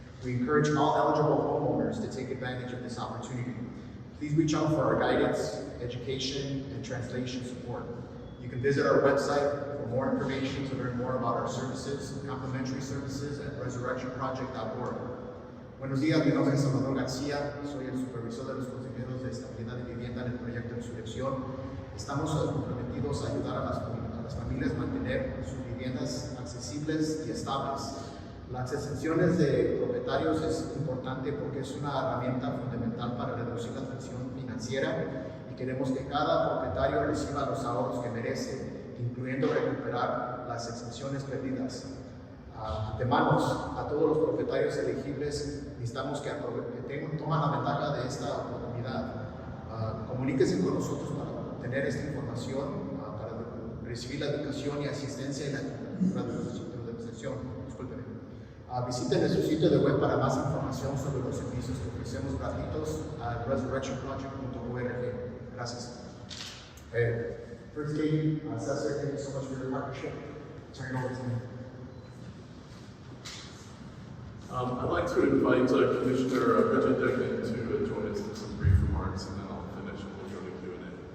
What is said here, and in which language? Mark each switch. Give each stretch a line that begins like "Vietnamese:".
English: We encourage all eligible homeowners to take advantage of this opportunity. Please reach out for our guidance, education, and translation support. You can visit our website for more information to learn more about our services, complimentary services at resurrectionproject.org.
Spanish: Buenos días, mi nombre es Salvador García, soy el supervisor de los consejeros de estabilidad de vivienda en el proyecto Insurrección. Estamos comprometidos a ayudar a las familias a mantener sus viviendas accesibles y estables. Las exenciones de propietarios es importante porque es una herramienta fundamental para reducir la tensión financiera y queremos que cada propietario reciba los ahorros que merece, incluyendo recuperar las exenciones perdidas. Antemano, a todos los propietarios elegibles necesitamos que tomen la ventaja de esta oportunidad. Comuníquense con nosotros para obtener esta información, para recibir la educación y asistencia y la extensión. Discúlpenme. Visiten nuestro sitio de web para más información sobre los servicios que ofrecemos gratuitos a resurrectionproject.org. Gracias.
English: First, Katie, Assessor, thank you so much for your partnership. Turn it over to me. I'd like to invite Commissioner Bridget Deckman to join us in some brief remarks, and then I'll finish and we'll go to Q&A.